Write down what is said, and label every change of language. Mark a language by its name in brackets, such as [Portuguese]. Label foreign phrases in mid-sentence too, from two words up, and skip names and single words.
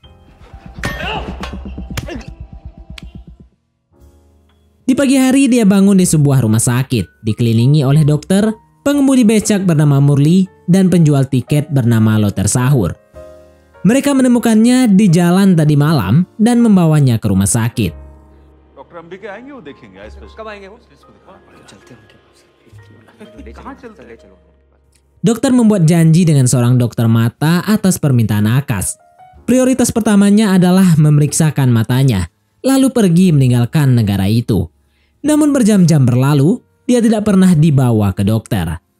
[Indonesian] Di pagi hari dia bangun di sebuah rumah sakit, dikelilingi oleh dokter, pengemudi becak bernama Murli, dan penjual tiket bernama Loter Sahur. Mereka menemukannya di jalan tadi malam dan membawanya ke rumah sakit. [Hindi] डॉक्टर अंबिका आएंगे वो देखेंगे कब आएंगे वो? [Indonesian] Dokter membuat janji dengan seorang dokter mata atas permintaan Akas. Prioritas pertamanya adalah memeriksakan matanya, lalu pergi meninggalkan negara itu. Namun berjam-jam berlalu, dia tidak pernah dibawa ke dokter.